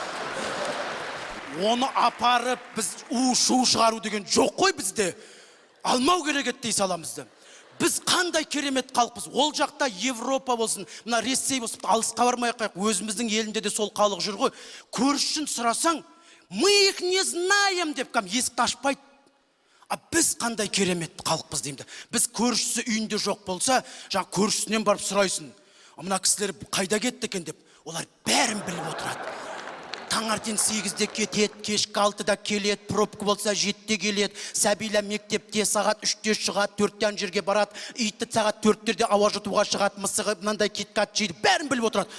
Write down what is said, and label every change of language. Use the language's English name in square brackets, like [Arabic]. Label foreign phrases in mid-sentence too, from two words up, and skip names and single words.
[Kazakh] Оны апарып біз у-шу шығару деген жоқ қой бізде. Алмау керек еді дей саламызды. Біз қандай керемет халықпыз. Ол жақта Европа болсын, мына Ресей болсын, алысқа бармай қайық. Өзіміздің елінде де сол халық жүр ғой. Көршісін сұрасаң, [Russian] мы их не знаем [Kazakh] деп есікті ашпайды. Біз қандай керемет халықпыз деймді. Біз көршісі үйінде жоқ болса, жаңа көршісінен барып сұрайсың. Мына кісілер қайда кетті екен деп, олар бәрін біліп отырады. Таңертең 8-де кетеді, кешкі 6-да келеді, пробка болса 7-де келеді, сәбилер мектепте сағат 3-де шығады, 4-тен жерге барады, иті сағат 4-терде ауа жұтуға шығады, мысығы мынандай киткат жейді, бәрін біліп отырады.